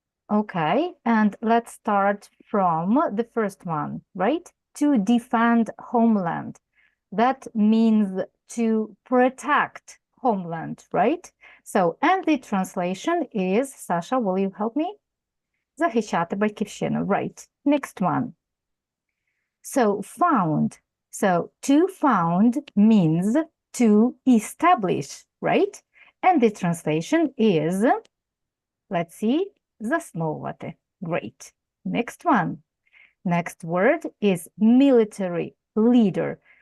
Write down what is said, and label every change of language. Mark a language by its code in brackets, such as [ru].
[en] Okay, and let's start from the first one, right? To defend homeland. That means to protect homeland, right? So, and the translation is, Sasha, will you help me? [uk] Захищати батьківщину, right. [en] Next one. So, found. So, to found means to establish, right? And the translation is, let's see, засновувати. Great. Next one. Next word is military leader.